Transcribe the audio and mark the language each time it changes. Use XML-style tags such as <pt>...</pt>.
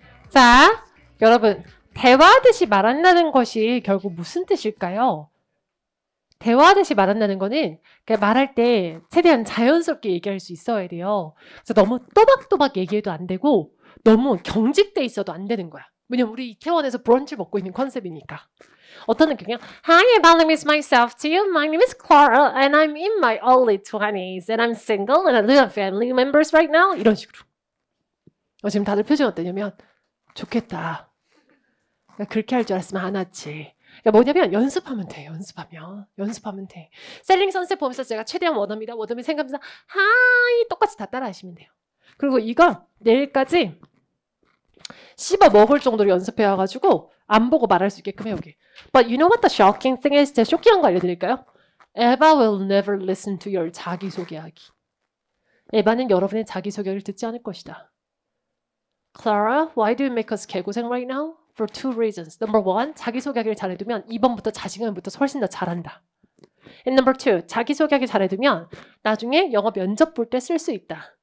<ko>자, 여러분, 대화하듯이 말한다는 것이 결국 무슨 뜻일까요? 대화하듯이 말한다는 거는 말할 때 최대한 자연스럽게 얘기할 수 있어야 돼요. 그래서 너무 또박또박 얘기해도 안 되고 너무 경직돼 있어도 안 되는 거야. 왜냐면 우리 이태원에서 브런치 먹고 있는 컨셉이니까. 어떤 느낌이야?</ko> <en>Hi, I introduce myself to you. My name is Clara and I'm in my early 20s and I'm single and I live with family members right now.</en> <ko>이런 식으로. 지금 다들 표정이 어떠냐면 좋겠다. 그렇게 할 줄 알았으면 안 왔지. 그러니까 뭐냐면 연습하면 돼. 연습하면 돼. 셀링 선셋 보면서 제가 최대한 원어입니다. 원어민 생각하면서 하이 똑같이 다 따라 하시면 돼요. 그리고 이거 내일까지 씹어 먹을 정도로 연습해 와가지고 안 보고 말할 수 있게끔 해오게.</ko> <en>But you know what the shocking thing is?</en> <ko>제가 쇼킹한 거 알려드릴까요?</ko> <en>Eva will never listen to your 자기소개하기.</en> <ko>에바는 여러분의 자기소개를 듣지 않을 것이다.</ko> <en>Clara, why do you make us</en> <ko>개고생</ko> <en>right now? For two reasons. Number one,</en> <ko>자기소개하기를 잘해두면 2번부터 자신감부터 훨씬 더 잘한다.</ko> <en>And number two,</en> <ko>자기소개하기 잘해두면 나중에 영어 면접 볼 때 쓸 수 있다.</ko>